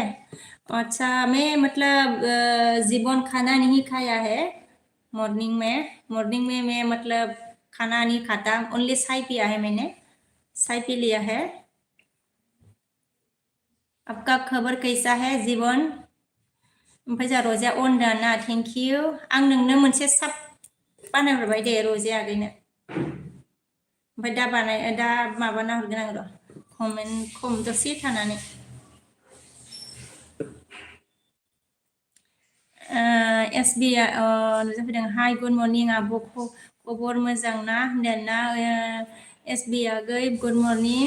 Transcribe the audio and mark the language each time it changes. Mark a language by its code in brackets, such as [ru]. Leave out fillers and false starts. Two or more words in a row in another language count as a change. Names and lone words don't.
[hi] अच्छा मैं मतलब जीवन खाना नहीं खाया है। मॉर्निंग में मैं मतलब खाना नहीं खाता, ओनली चाय पिया है मैंने, चाय पी लिया है। आपका खबर कैसा है जीवन? [brx] ओमफ्राय जा रजिया अन दाना [en] thank you. [brx] आं नोंनो मोनसे साब बानायहरबाय दे रजिया आगैनो। ओमफ्राय दा माबाना हरगोन आं र' कमेन्ट खम दसे थानानै। SBI नुजाफैदों हाय [en] good morning [brx] आब' खबर मोजां ना होनदोंना SBI आगै [en] good morning.